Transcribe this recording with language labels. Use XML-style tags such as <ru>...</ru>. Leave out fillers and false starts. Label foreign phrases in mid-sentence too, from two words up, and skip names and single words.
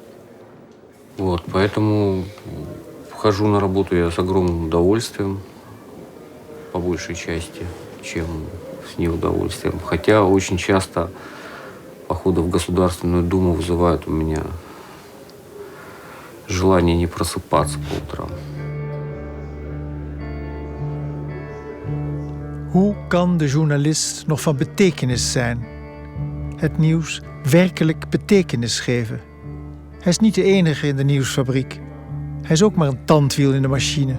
<ru>Поэтому хожу на работу я с огромным удовольствием, по большей части, чем с неудовольствием. Хотя очень часто походы в Государственную Думу вызывают у меня желание не просыпаться по utrам.</ru> <nl>Hoe kan de journalist nog van betekenis zijn? Het nieuws werkelijk betekenis geven? Hij is niet de enige in de nieuwsfabriek. Hij is ook maar een tandwiel in de machine.</nl>